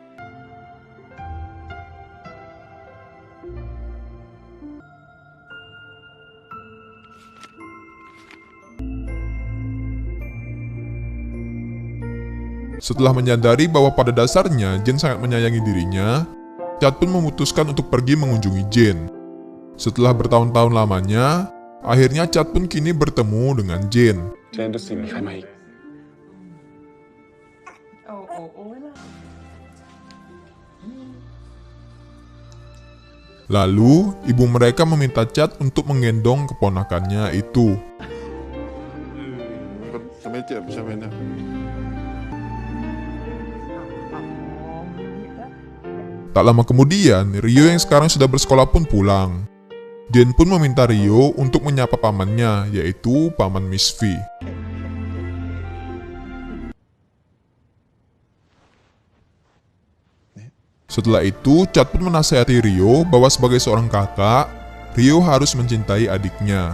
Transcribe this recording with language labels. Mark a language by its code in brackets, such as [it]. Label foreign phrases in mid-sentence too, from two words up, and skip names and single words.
[id] Setelah menyadari bahwa pada dasarnya Jin sangat menyayangi dirinya, Chad pun memutuskan untuk pergi mengunjungi Jin. Setelah bertahun-tahun lamanya, akhirnya Chad pun kini bertemu dengan Jin. [th] เจนดูสิมีใครมาอีก โอ้โอ้โอ้ยนะ [id] Lalu, ibu mereka meminta Chad untuk menggendong keponakannya itu. [th] จะไม่เจ็บใช่ไหมเนี่ย [id] Tak lama kemudian, Rio yang sekarang sudah bersekolah pun pulang. Jen pun meminta Rio untuk menyapa pamannya, yaitu Paman Miss V. Setelah itu, Chad pun menasihati Rio bahwa sebagai seorang kakak, Rio harus mencintai adiknya.